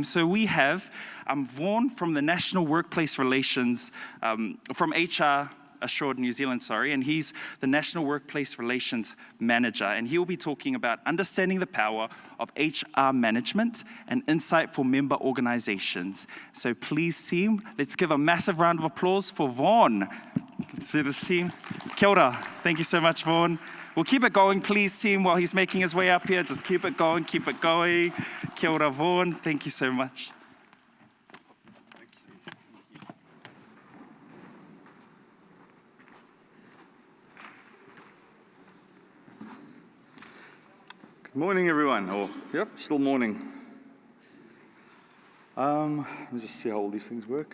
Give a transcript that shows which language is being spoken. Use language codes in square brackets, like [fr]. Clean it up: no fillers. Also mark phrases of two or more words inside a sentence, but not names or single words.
[en] So we have Vaughan from the National Workplace Relations, from HR Assured New Zealand, and he's the National Workplace Relations Manager, and he will be talking about understanding the power of HR management and insight for member organizations. So please, team, let's give a massive round of applause for Vaughan. Let's see this team. [mi] Kia ora. [en] Thank you so much, Vaughan. We'll keep it going, please, team, while he's making his way up here. Just keep it going, keep it going. [mi] Kia ora, Vaughan. [en] Thank you so much. Good morning, everyone. Oh, yep, still morning. Let me just see how all these things work.